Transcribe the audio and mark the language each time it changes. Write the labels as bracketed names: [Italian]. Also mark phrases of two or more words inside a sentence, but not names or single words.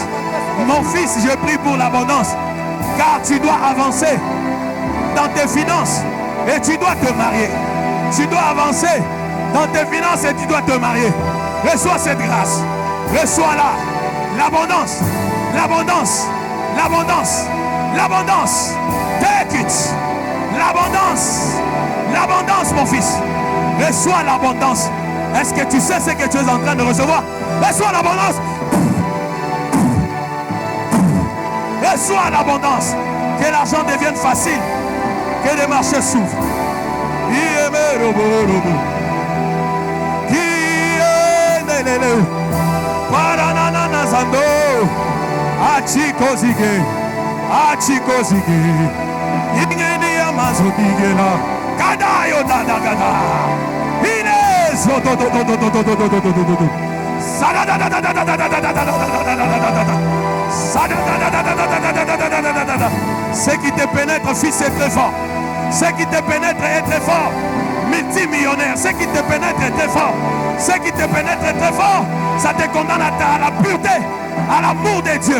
[French] Mon fils, je prie pour l'abondance, car tu dois avancer dans tes finances et tu dois te marier. Tu dois avancer dans tes finances et tu dois te marier. Reçois cette grâce. Reçois-la. L'abondance. L'abondance. L'abondance. L'abondance. [English] Take it. [French] L'abondance. L'abondance, mon fils. Reçois l'abondance. Est-ce que tu sais ce que tu es en train de recevoir? Reçois l'abondance. Reçois l'abondance. Que l'argent devienne facile. Que les marchés s'ouvrent. Paranana zando. Achikozige. Achikozige. Ingeni amazodigela. Kadayo dadagada. Inezo do do do do do do do do do do do. Ce qui te pénètre, fils, est très fort. Ce qui te pénètre est très fort. Multimillionnaire, ce qui te pénètre est très fort. Ce qui te pénètre est très fort. Ça te condamne à la pureté, à l'amour de Dieu.